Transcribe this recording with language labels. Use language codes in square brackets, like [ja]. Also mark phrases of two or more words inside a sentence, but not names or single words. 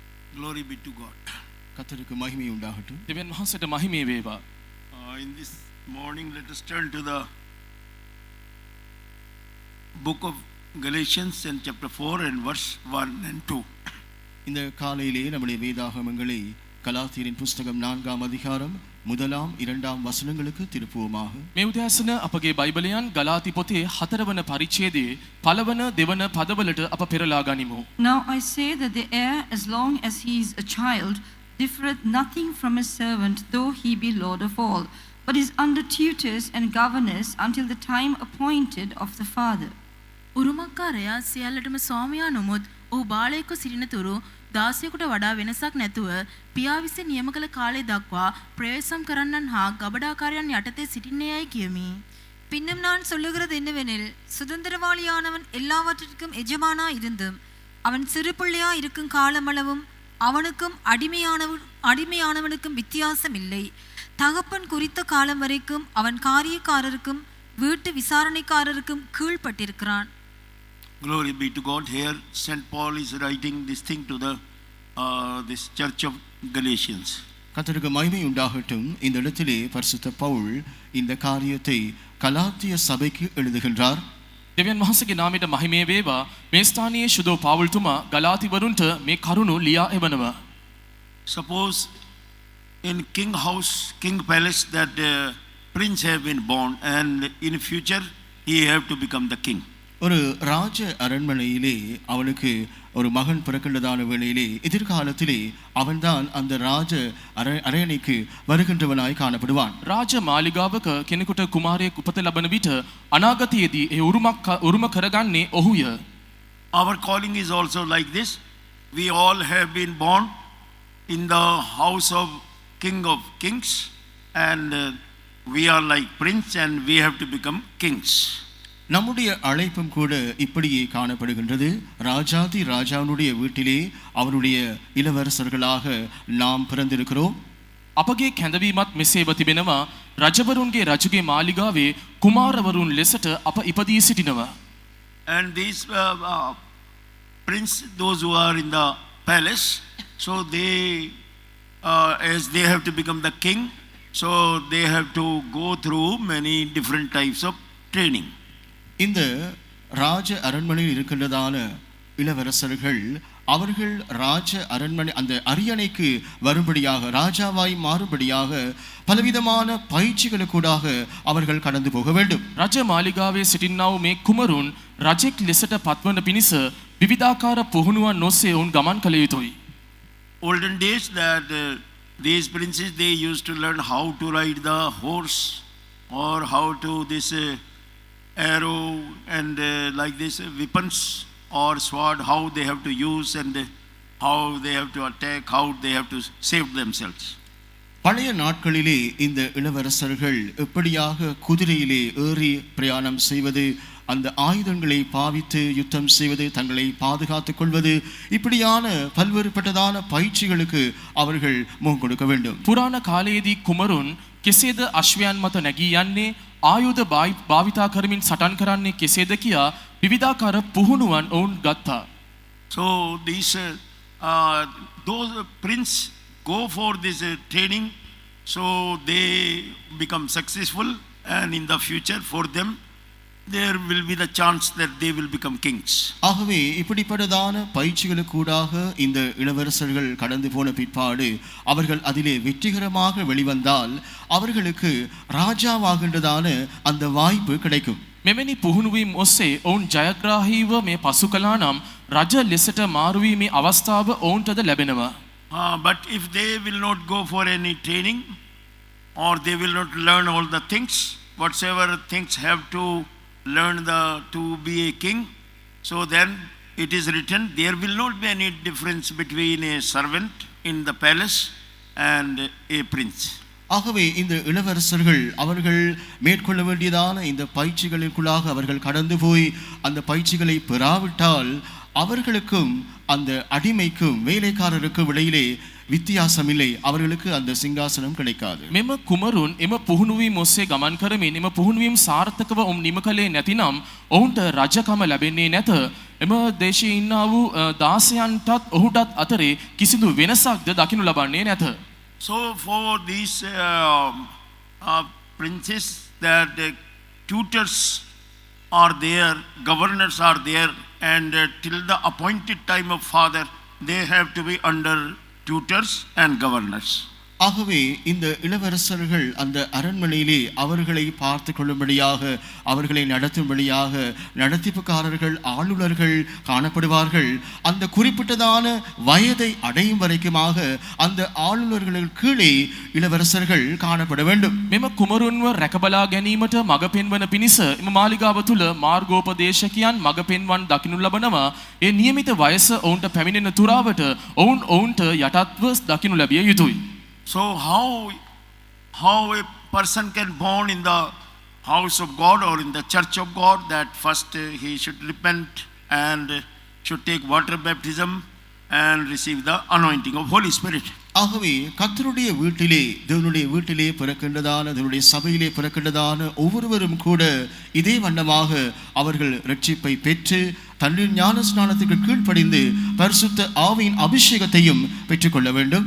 [en] Glory be to God. [ta] கர்த்தருக்கு மகிமை உண்டாகட்டும். [si] දෙවියන් වහන්සේට මහිමේ වේවා. [en] In this morning, let us turn to the book of Galatians and chapter 4 and verse 1 and 2. [ta] இந்த காலையிலே நம்முடைய வேதாகமங்களை கலாத்தியரின் புஸ்தகம் 4ஆம் அதிகாரம் 1ஆம் 2ஆம் வசனங்களுக்கு திருப்புவோமாக. [si] මේ උදෑසන අපගේ බයිබලයන් ගලාති පොතේ 4 වන පරිච්ඡේදයේ පළවන දෙවන පදවලට අප පෙරලා ගනිමු. [en] Now I say that the heir, as long as he is a child, differeth nothing from a servant, though he be Lord of all, but is under tutors and governors until the time appointed of the father. [si] උරුමකාරයා සියල්ලටම ස්වාමියා නොමුත් ඔහු බාලයෙක්ව සිටින තුරු දාසියෙකුට වඩා වෙනසක් නැතුව පියා විසින් නියම කළ කාලය දක්වා ප්‍රවේශම් කරන්නන් හා ගබඩාකාරයන් යටතේ සිටින්නේයයි කියමි. [ta] பின்னும் நான் சொல்லுகிறது என்னவெனில், சுதந்திரவாளியானவன் எல்லாவற்றிற்கும் எஜமானா இருந்தும் அவன் சிறு பிள்ளையா இருக்கும் காலமளவும் அவனுக்கும் அடிமையானவனுக்கும் வித்தியாசம் இல்லை. தகப்பன் குறித்த காலம் வரைக்கும் அவன் காரியக்காரருக்கும் வீட்டு விசாரணைக்காரருக்கும் கீழ்ப்பட்டிருக்கிறான். [en] Glory be to God. Here St. Paul is writing this thing to this church of Galatians. [ta] கர்த்தருக்கு மகிமை உண்டாகட்டும். இந்த இடத்திலே பரிசுத்த பவுல் இந்த காரியத்தை கலாத்திய சபைக்கு எழுதுகின்றார். [si] දෙවියන් වහන්සේගේ නාමයට මහිමේ වේවා. මේ ස්ථානයේ ශුද්ධ පාවුල්තුමා ගලාතිවරුන්ට මේ කරුණු ලියා එවනවා. [en] Suppose in king house, king palace, that prince have been born, and in future he have to become the king. [ta] ஒரு ராஜ அரண்மனையிலே அவனுக்கு ஒரு மகன் பிறக்கின்றதான வேளையிலே எதிர்காலத்திலே அவன்தான் அந்த ராஜ அரண்மனைக்கு வருகின்றவனாய் காணப்படுவான். [si] රාජ මාලිගාවක කෙනෙකුට කුමාරයෙක් උපත ලබන විට අනාගතයේදී ඒ උරුම කරගන්නේ ඔහුය. [en] Our calling is also like this. We all have been born in the house of king of kings, and we are like prince, and we have to become kings. [ta] நம்முடைய அழைப்பும் கூட இப்படியே காணப்படுகின்றது. ராஜாதி ராஜாவுடைய வீட்டிலே அவருடைய இளவரசர்களாக நாம் பிறந்திருக்கிறோம். [si] අපගේ කැඳවීමත් මෙසේව තිබෙනවා. රජවරුන්ගේ රජුගේ මාලිගාවේ කුමාරවරුන් ලෙසට අප ඉපදී සිටිනවා. [en] And these prince, those who are in the palace, so they as they have to become the king, so they have to go through many different types of training. [ta] இந்த ராஜ அரண்மனையில் இருக்கின்றதான இளவரசர்கள் அவர்கள் ராஜ அரண்மனை அந்த அரியணைக்கு வரும்படியாக ராஜாவாய் மாறும்படியாக பலவிதமான பயிற்சிகளுக்கூடாக அவர்கள் கடந்து போக வேண்டும். [si] රජ මාලිගාවේ සිටින්නා වූ මේ කුමරුන් රජෙක් ලෙසට පත්වන පිණිස විවිධාකාර පුහුණුවන් ඔස්සේ ඔවුන් ගමන් කළ යුතුයි. [en] Olden days that these princes, they used to learn how to ride the horse, or how to this arrow and like this weapons or sword, how they have to use, and how they have to attack, how they have to save themselves. [ta] பழைய நாட்களிலே இந்த இளவரசர்கள் எப்படியாக குதிரையிலே ஏறி பிரயாணம் செய்வது, அந்த ஆயுதங்களை பாவித்து யுத்தம் செய்வது, தங்களை பாதுகாத்துக் கொள்வது, இப்படியான பல்வேறுபட்டதான பயிற்சிகளுக்கு அவர்கள் முகம் கொடுக்க வேண்டும். [si] පුරාණ කාලයේදී කුමරුන් කෙසේද අශ්වයන් මත නැගී යන්නේ, ආයුධ භාවිතා කරමින් සටන් කරන්නේ කෙසේද කියා විවිධාකාර පුහුණුවන් ඔවුන් ගත්තා. [en] So these those prince go for this training, so they become successful, and in the future for them there will be the chance that they will become kings. [ta] ஆகவே இப்படிப்பட்டதான பயிற்சிகளுக்கூடாக இந்த இளவரசர்கள் கடந்து போன பிற்பாடு அவர்கள் அதிலே வெற்றிகரமாக வெளிவந்தால் அவர்களுக்கு ராஜாவாகின்றதான அந்த வாய்ப்பு கிடைக்கும். [si] මෙවැනි පුහුණුවීම් ඔස්සේ ඔවුන් ජයග්‍රාහීව මේ පසු කළා නම් රජ ලෙසට මාරුවීමේ අවස්ථාව ඔවුන්ටද ලැබෙනවා. [en] But if they will not go for any training, or they will not learn all the things, whatsoever things have to learn to be a king, so then it is written, there will not be any difference between a servant in the palace and a prince. [ta] ஆகவே இந்த இளவரசர்கள் அவர்கள் மேற்கொள்ள வேண்டியதான இந்த பயிற்சிகளுக்குள்ளாக அவர்கள் கடந்து போய் அந்த பயிற்சிகளை பெறாவிட்டால் அவர்களுக்கும் அந்த அடிமைக்கும் வேலைக்காரருக்கும் இடையிலே විත්‍යාසම இல்லை. அவர்களுக்கு அந்த சிங்காசனம் கிடைக்காது. [si] මෙම කුමරුන් එම පුහුණුවීම ඔස්සේ ගමන් කරමින් එම පුහුණුවීම සාර්ථකව නිම කළේ නැතිනම් ඔවුන්ට රජකම ලැබෙන්නේ නැත. එම දේශයේ ඉන්නා වූ දාසයන්ටත් ඔහුටත් අතරේ කිසිදු වෙනසක්ද දකිනු ලබන්නේ නැත. [en] So for these princes, that tutors are there, governors are there, and till the appointed time of father, they have to be under tutors and governors. [ta] ஆகவே இந்த இளவரசர்கள் அந்த அரண்மனையிலே அவர்களை பார்த்து கொள்ளும்படியாக, அவர்களை நடத்தும்படியாக நடத்திப்புக்காரர்கள், ஆளுநர்கள் காணப்படுவார்கள். அந்த குறிப்பிட்டதான வயதை அடையும் வரைக்குமாக அந்த ஆளுநர்களுக்கு கீழே இளவரசர்கள் காணப்பட வேண்டும். [si] මෙම කුමරුන්ව රැකබලා ගැනීමට මඟ පෙන්වන පිණිස එම මාලිගාව තුළ මාර්ගෝපදේශකයන් මඟ පෙන්වන් දකිනු ලබනවා. ඒ නියමිත වයස ඔවුන්ට පැමිණෙන තුරාවට ඔවුන්ට යටත්ව දකිනු ලැබිය යුතුයි. [en] So how a person can born in the house of God or in the church of God, that first he should repent and should take water baptism and receive the anointing of Holy Spirit. [ta] ஆகவே கர்த்தருடைய வீட்டிலே, தேவனுடைய வீட்டிலே பிறக்கின்றதான, தேவனுடைய சபையிலே பிறக்கின்றதான ஒவ்வொருவரும் கூட இதே வண்ணமாக அவர்கள் ரட்சிப்பை பெற்று தண்ணீர் ஞான ஸ்நானத்துக்கு கீழ்ப்படிந்து பரிசுத்த ஆவியின் அபிஷேகத்தையும் பெற்றுக்கொள்ள வேண்டும்.